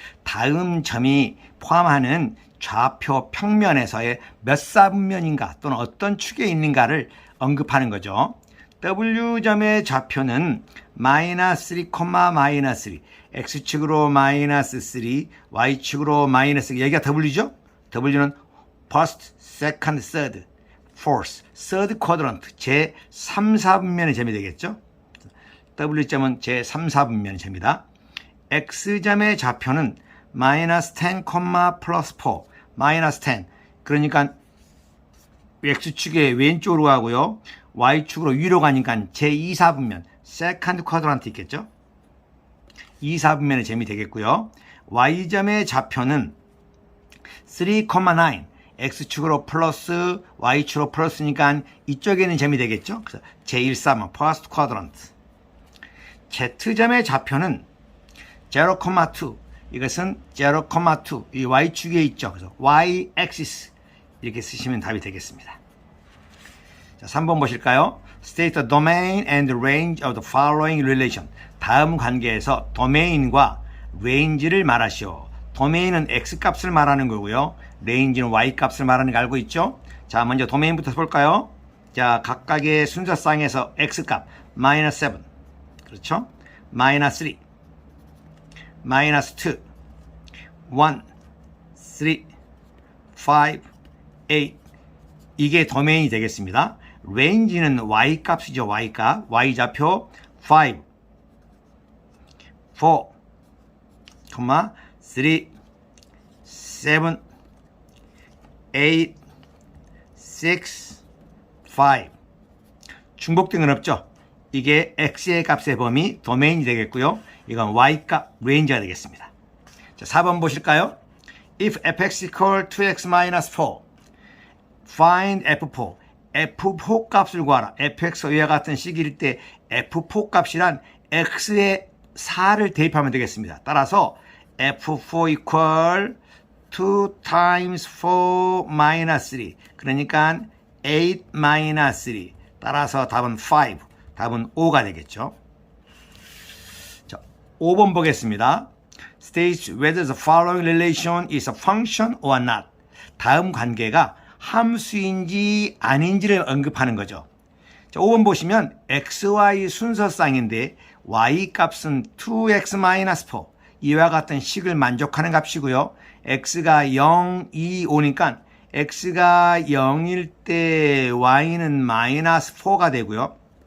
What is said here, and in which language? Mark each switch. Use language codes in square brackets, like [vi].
[ko] 다음 점이 포함하는 좌표 평면에서의 몇 사분면인가 또는 어떤 축에 있는가를 언급하는 거죠. W점의 좌표는 마이너스 3, 마이너스 3 X축으로 마이너스 3 Y축으로 마이너스 3 여기가 W죠? W는 [en] first, second, third, fourth, third quadrant [ko] 제3, 4분면의 점이 되겠죠? W점은 제3, 4분면의 점이다. X점의 좌표는 마이너스 10, 플러스 4 마이너스 10 그러니까 X축의 왼쪽으로 가고요. Y축으로 위로 가니까 제2, 4분면 second quadrant 있겠죠? 2, 4분면의 점이 되겠고요. Y점의 좌표는 3, 9 X축으로 플러스 Y축으로 플러스니까 이쪽에 있는 점이 되겠죠. 그래서 제1, 3 first quadrant. Z점의 좌표는 0, 2 이것은 0, 2 이 Y축에 있죠. 그래서 Y-axis 이렇게 쓰시면 답이 되겠습니다. 자, 3번 보실까요? [en] State the domain and range of the following relation. [ko] 다음 관계에서 도메인과 range를 말하시오. 도메인은 X값을 말하는 거고요. range는 Y값을 말하는 거 알고 있죠? 자, 먼저 도메인부터 볼까요? 자, 각각의 순서상에서 X값 마이너스 7 그렇죠? 마이너스 3 마이너스 2 1 3 5 8 이게 도메인이 되겠습니다. range는 Y값이죠. Y값 Y좌표 5 4 3 7 8 6 5 중복된 건 없죠. 이게 X의 값의 범위 도메인이 되겠고요. 이건 Y값 range가 되겠습니다. 자, 4번 보실까요? [en] If fx equal 2x-4 find f4 [ko] f4 값을 구하라. fx와 이와 같은 식일 때 f4 값이란 x의 4를 대입하면 되겠습니다. 따라서 [en] f4 equal 2 times 4 minus 3 [ko] 그러니까 [en] 8 minus 3 [ko] 따라서 답은 5 답은 5가 되겠죠. 자, 5번 보겠습니다. [en] States whether the following relation is a function or not. [ko] 다음 관계가 함수인지 아닌지를 언급하는 거죠. 자, 5번 보시면 XY 순서쌍인데 Y값은 2x-4 이와 같은 식을 만족하는 값이고요. X가 0, 2, 5니까 X가 0일 때 Y는 마이너스 4가 되고요.